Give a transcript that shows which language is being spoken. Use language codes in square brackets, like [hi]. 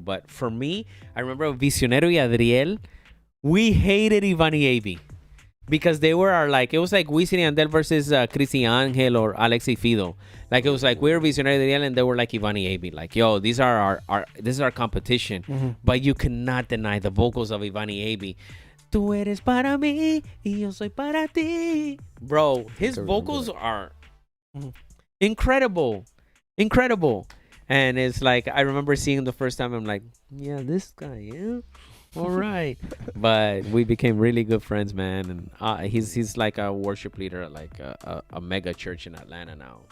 [en] But for me, I remember Visionero y Adriel. We hated Ivani Abi because they were our like, it was like Wisin y Yandel versus Cristi Angel or Alex y Fido. Like it was like we were Visionero y Adriel and they were like Ivani Abi. Like, yo, these are our this is our competition. Mm-hmm. But you cannot deny the vocals of Ivani Abi. [es] Tú eres para mí y yo soy para ti. [en] Bro, his vocals are incredible. And it's like, I remember seeing him the first time. I'm like, yeah, this guy, yeah. All right. But we became really good friends, man. And he's like a worship leader at like a mega church in Atlanta now.